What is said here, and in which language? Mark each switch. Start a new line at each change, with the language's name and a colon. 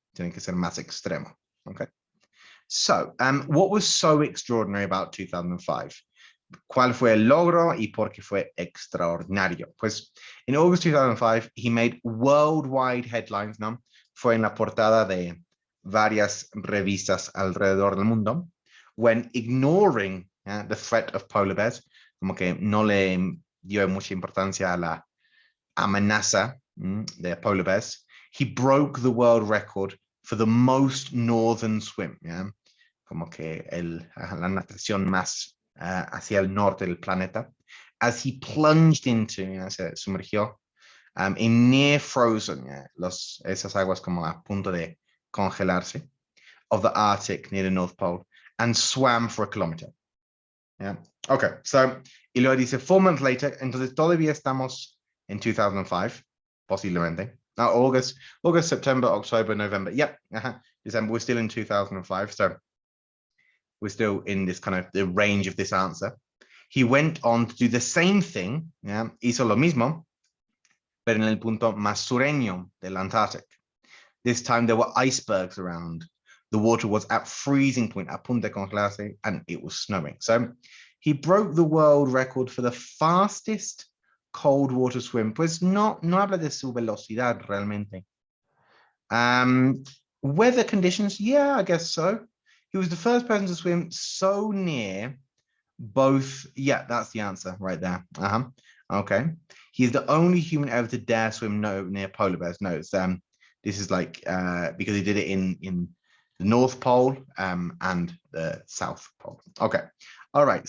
Spanish: Tiene que ser más extremo, okay?
English: So, what was so extraordinary about 2005?
Spanish: ¿Cuál fue el logro y por qué fue extraordinario?
English: Pues in August 2005, he made worldwide headlines, ¿no?
Spanish: Fue en la portada de varias revistas alrededor del mundo,
English: when ignoring the threat of polar bears,
Spanish: como que no le dio mucha importancia a la amenaza de
English: polar bears. He broke the world record for the most northern swim, yeah?
Spanish: Como que la natación más hacia el norte del planeta,
English: as he plunged into,
Spanish: se sumergió
English: in near frozen,
Spanish: esas aguas como a punto de congelarse,
English: of the Arctic near the North Pole, and swam for a kilometer. Yeah.
Spanish: Okay, so, y luego dice
English: 4 months later,
Spanish: entonces todavía estamos en 2005, posiblemente.
English: Now, August, September, October, November. Yep, December, we're still in 2005, so we're still in this kind of the range of this answer. He went on to do the same thing, yeah,
Spanish: hizo lo mismo, pero en el punto más sureño del
English: Antarctic. This time there were icebergs around. The water was at freezing point,
Spanish: a punto de congelarse,
English: and it was snowing. So he broke the world record for the fastest cold water swim.
Spanish: Pues no habla de su velocidad realmente.
English: Weather conditions, yeah, I guess so. He was the first person to swim so near both. Yeah, that's the answer right there. Okay. He's the only human ever to dare swim near polar bears. No, it's this is like because he did it in the North Pole and the South Pole. Okay. All right.